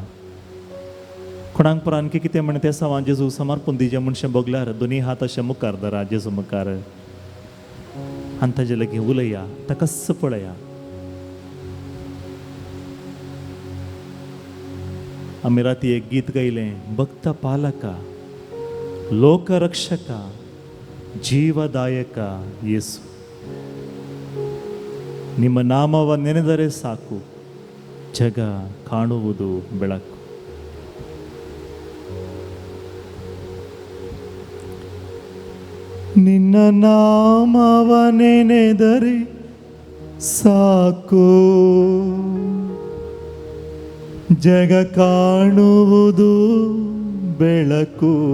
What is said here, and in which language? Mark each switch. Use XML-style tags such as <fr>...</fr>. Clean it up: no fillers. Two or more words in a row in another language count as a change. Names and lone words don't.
<kok>कोणाक पर आणखी कितें म्हण तेसावां जेजू समर्पण दिजें म्हणशें भोगल्यार दोनी हात अशें मुखार धरा जेजू मुखार आनी ताजे लागीं उलया, ताकाच पळया. आमी राती एक गीत गायलें भक्त पालका लोकरक्षका</kok> <kn>ಜೀವದಾಯಕ ಯೇಸು. ನಿಮ್ಮ ನಾಮವ ನೆನೆದರೆ ಸಾಕು ಜಗ ಕಾಣುವುದು ಬೆಳಕು. ನಿನ್ನ ನಾಮವ ನೆನೆದರೆ ಸಾಕು ಜಗ ಕಾಣುವುದು ಬೆಳಕು.</kn>